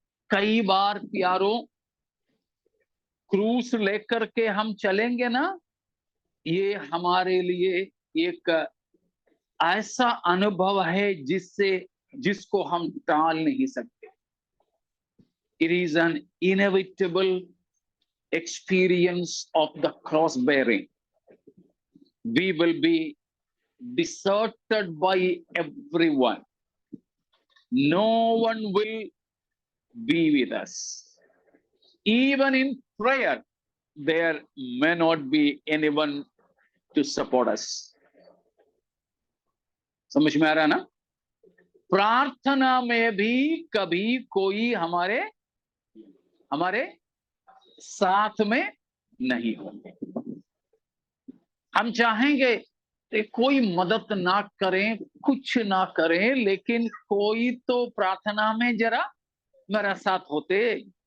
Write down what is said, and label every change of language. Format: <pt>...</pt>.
<hi>कई बार प्यारों, क्रूस लेकर के हम चलेंगे ना, ये हमारे लिए एक ऐसा अनुभव है जिसको हम टाल नहीं सकते।</hi> <en>It is an inevitable experience of the cross bearing. We will be deserted by everyone. No one will be with us. Even in prayer, there may not be anyone to support us.</en> <hi>समझ में आ रहा ना? प्रार्थना में भी कभी कोई हमारे साथ में नहीं होंगे। हम चाहेंगे कि कोई मदद ना करें, कुछ ना करें, लेकिन कोई तो प्रार्थना में जरा मेरा साथ होते।</hi>